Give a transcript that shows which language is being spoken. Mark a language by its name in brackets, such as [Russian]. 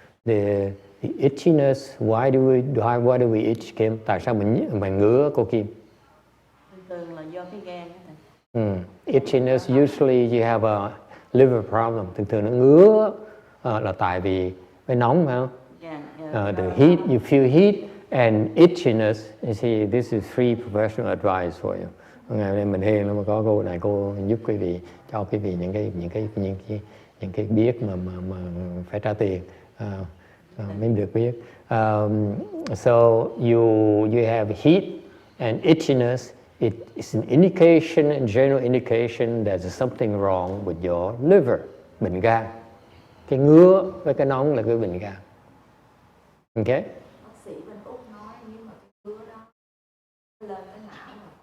[English] The itchiness, why do we itch, Kim? [Vietnamese] Tại sao mình ngứa, cô Kim? Thường là do cái gan. [English] Itchiness, usually you have a liver problem. [Vietnamese] Thường nó ngứa là tại vì cái nóng phải không? [English] The heat, you feel heat and itchiness. You see, this is free professional advice for you. [Vietnamese] Ngày nay mình hiền nó mà có cô này, cô giúp quý vị, cho quý vị những cái biết mà phải trả tiền. Mới được biết. [English] So you have heat and itchiness. It's an indication, a general indication that there's something wrong with your liver, [Vietnamese] bệnh gan. Cái ngứa với cái nóng là cái bệnh gan. [English] Okay? [Vietnamese] Bác sĩ bên Úc nói nhưng mà cái ngứa đó lên cái não.